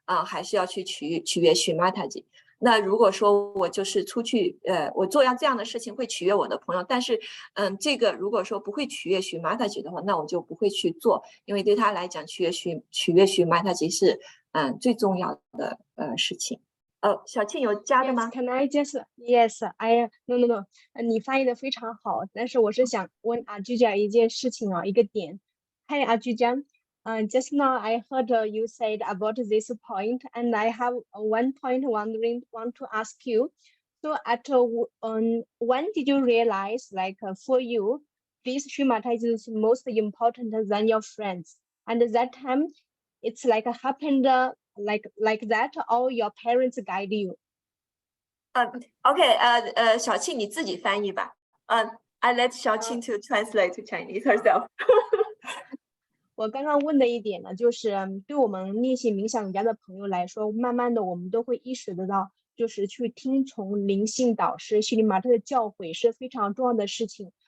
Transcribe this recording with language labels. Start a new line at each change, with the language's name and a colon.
Chinese: 还是要去取悦许玛塔吉？那如果说我就是出去我做这样的事情会取悦我的朋友，但是这个如果说不会取悦许玛塔吉的话，那我就不会去做，因为对他来讲取悦许玛塔吉是最重要的事情。小庆有加的吗？
English: Can I just no，
Chinese: 你翻译的非常好，但是我是想问阿居家一件事情一个点。
English: Hi 阿居家，just now I heard you said about this point, and I have one point want to ask you. So when did you realize, like for you, this Shrimata is most important than your friends? And that time, it's like happened like that, or your parents guide you?
Chinese: OK 小庆你自己翻译吧。
English: I let 小庆to translate to Chinese herself 。
Chinese: 我刚刚问的一点呢，就是对我们练习冥想瑜伽的朋友来说，慢慢的我们都会意识得到，就是去听从灵性导师须里马特的教诲是非常重要的事情。